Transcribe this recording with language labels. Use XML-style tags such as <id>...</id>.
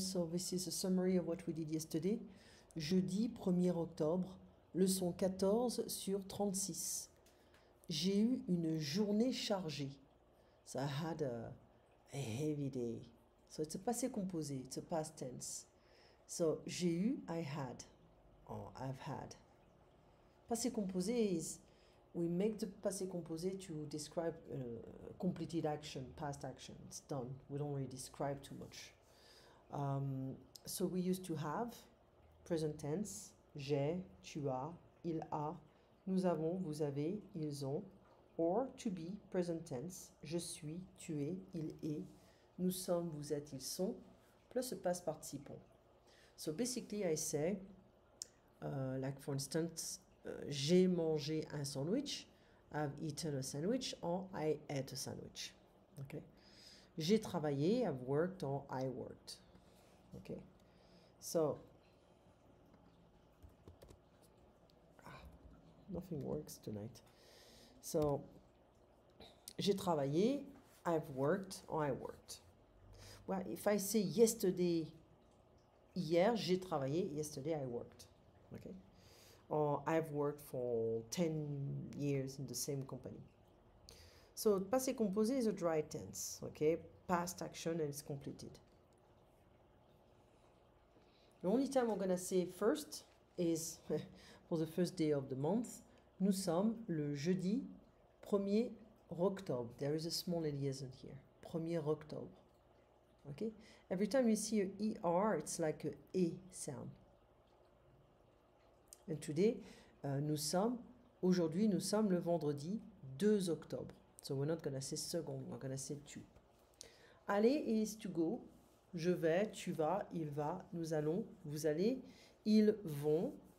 <en>So this is a summary of what we did yesterday.</en> <fr>Jeudi 1er octobre, leçon 14 sur 36. J'ai eu une journée chargée.</fr> <en>So I had a heavy day. So it's a passé composé, it's a past tense. So</en> <fr>j'ai eu,</fr> <en>I had, or I've had. Passé composé is, we make the passé composé to describe completed action, past action. It's done. We don't really describe too much. So we used to have, present tense,</en> <fr>j'ai, tu as, il a, nous avons, vous avez, ils ont,</fr> <en>or to be, present tense,</en> <fr>je suis, tu es, il est, nous sommes, vous êtes, ils sont,</fr> <en>plus a past participle. So basically I say, like for instance,</en> <fr>j'ai mangé un sandwich,</fr> <en>I've eaten a sandwich, or I ate a sandwich. Okay.</en> <fr>J'ai travaillé,</fr> <en>I've worked, or I worked. Okay. So, nothing works tonight. So,</en> <fr>j'ai travaillé,</fr> <en>I've worked, or I worked. Well, if I say yesterday,</en> <fr>hier, j'ai travaillé,</fr> <en>yesterday I worked. Okay. Or I've worked for 10 years in the same company. So, passé composé is a dry tense, okay? Past action and it's completed. The only time we're gonna say first is for the first day of the month.</en> <fr>Nous sommes le jeudi 1er octobre.</fr> <en>There is a small liaison here.</en> <fr>1er octobre.</fr> <en>Okay? Every time you see a ER, it's like a E sound. And today,</en> <fr>aujourd'hui, nous sommes le vendredi 2 octobre.</fr> <en>So we're not gonna say second, we're gonna say 2. Aller is to go.</en> <fr>Je vais, tu vas, il va, nous allons, vous allez, ils vont.</fr>